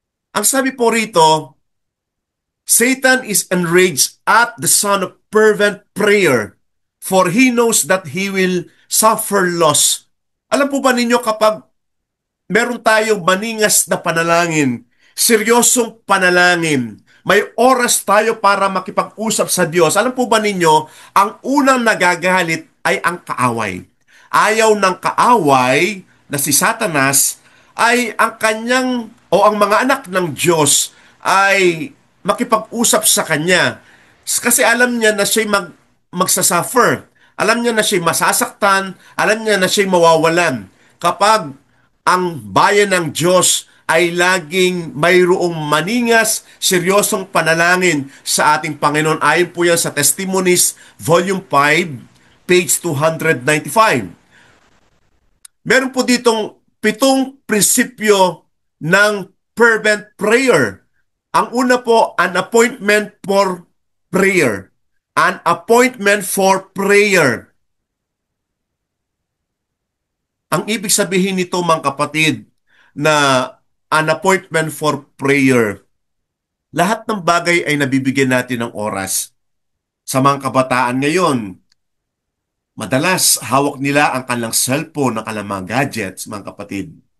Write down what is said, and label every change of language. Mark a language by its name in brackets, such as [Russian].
[Filipino] Ang sabi po rito, [English] Satan is enraged at the son of fervent prayer, for he knows that he will suffer loss. [Filipino] Alam po ba ninyo kapag meron tayong maningas na panalangin, seryosong panalangin, may oras tayo para makipag-usap sa Diyos, alam po ba ninyo, ang unang nagagalit ay ang kaaway. Ayaw ng kaaway na si Satanas ay ang kanyang o ang mga anak ng Diyos ay makipag-usap sa kanya. Kasi alam niya na siya'y magsasuffer. Alam niya na siya'y masasaktan. Alam niya na siya'y mawawalan. Kapag ang bayan ng Diyos ay laging mayroong maningas, seryosong panalangin sa ating Panginoon. Ayon po yan sa Testimonies, Volume 5, page 295. Meron po ditong 7 prinsipyo ng [English] fervent prayer. [Filipino] Ang una po, [English] an appointment for prayer. An appointment for prayer. [Filipino] Ang ibig sabihin nito mga kapatid na [English] an appointment for prayer. [Filipino] Lahat ng bagay ay nabibigyan natin ng oras. Sa mga kabataan ngayon, madalas hawak nila ang kanilang cellphone, ang kanilang mga gadgets, mga kapatid.